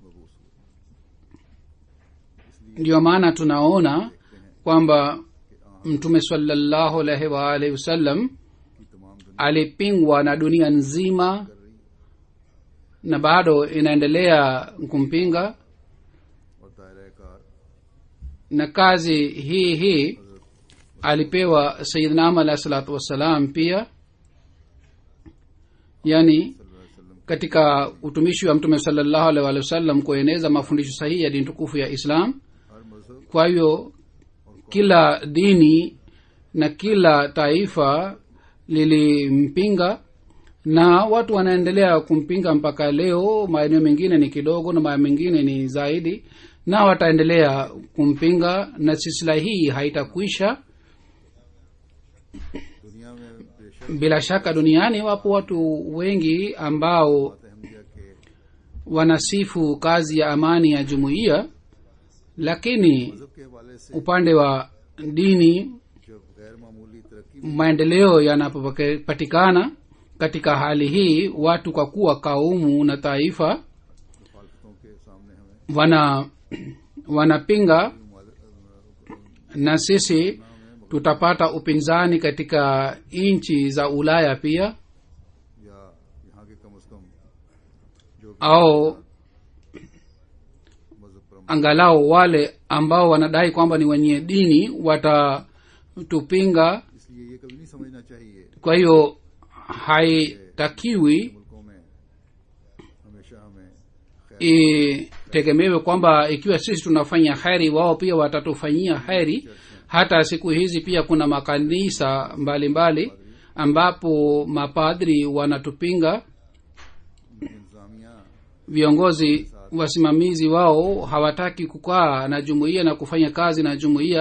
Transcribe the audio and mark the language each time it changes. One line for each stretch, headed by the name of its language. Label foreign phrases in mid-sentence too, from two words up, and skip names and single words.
Swahili: Ndio maana tunaona kwamba mtume
Arabic: صلى الله عليه وآله وسلم
Swahili: alipingwa na dunia nzima na bado inaendelea kumpinga,
Urdu: اور دائرہ کار
Swahili: na kazi hii alipewa sayyidina Ahmad
Arabic: عليه الصلاة والسلام
Swahili: pia. Yani katika utumishi wa mtume
Arabic: صلى الله عليه وسلم
Swahili: kueneza mafundisho sahihi ya dini tukufu ya Islam.
Urdu: ہر مذہب
Swahili: Kwa hiyo kila dini na kila taifa lilimpinga na watu wanaendelea kumpinga mpaka leo. Maeneo mengine ni kidogo na maeneo mengine ni zaidi, na wataendelea kumpinga, na silsila hii haitakwisha.
Urdu: دنیا میں بےشک
Swahili: Bila shaka duniani wapo watu wengi ambao
Urdu: احمدیہ کے
Swahili: wanasifu kazi ya amani ya jumuiya, lakini
Urdu: مذہب کے حوالے سے
Swahili: upande wa dini
Urdu: جب غیر معمولی ترقی
Swahili: maendeleo yanapopatikana katika hali hii, watu kwa kuwa kaumu na taifa
Urdu: مخالفتوں کے سامنے ہمیں
Swahili: wanapinga, na sisi tutapata upinzani katika nchi za Ulaya pia,
Urdu: یا یہاں کے کم سے کم جو بھی
Swahili: au
Urdu: مذہب پر
Swahili: angalau wale ambao wanadai kwamba ni wenye dini watatupinga.
Urdu: اس لیے یہ کبھی نہیں سمجھنا چاہیے
Swahili: Kwa hiyo haitakiwi
Urdu: ملکوں میں ہمیشہ ہمیں خیر
Swahili: itegemewe kwamba ikiwa sisi tunafanya heri wao pia watatufanyia heri. Hata siku hizi pia kuna makanisa mbalimbali ambapo mapadri wanatupinga.
Urdu: इंतजामिया
Swahili: Viongozi wasimamizi wao hawataki kukaa na jumuiya na kufanya kazi na jumuiya.